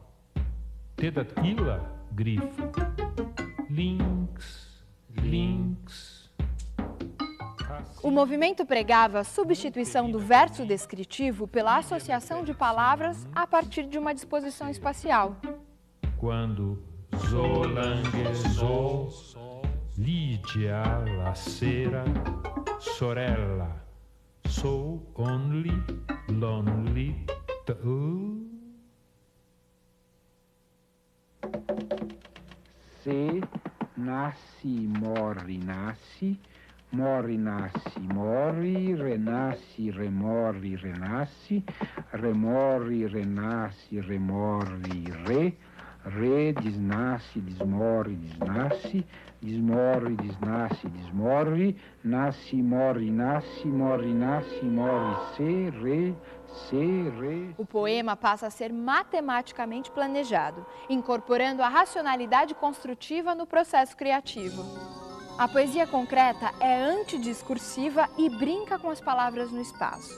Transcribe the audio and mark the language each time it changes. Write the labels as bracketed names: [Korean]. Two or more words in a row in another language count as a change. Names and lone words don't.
[Portuguese] Tedatila, grifo. Links, links. O movimento pregava a substituição do verso descritivo pela associação de palavras a partir de uma disposição espacial. Quando zolanguezou, Lídia, [Italian] la sera, sorella, [English] so only, lonely, [Portuguese] Se nasce, morre, nasce. Morre, nasce, morre, renasce, remorre, renasce, remorre, renasce, remorre, re, desnasce, desmorre, desnasce, desmorre, desnasce, desmorre, nasce, morre, nasce, morre, nasce, morre, se, re. O poema passa a ser matematicamente planejado, incorporando a racionalidade construtiva no processo criativo. A poesia concreta é antidiscursiva e brinca com as palavras no espaço.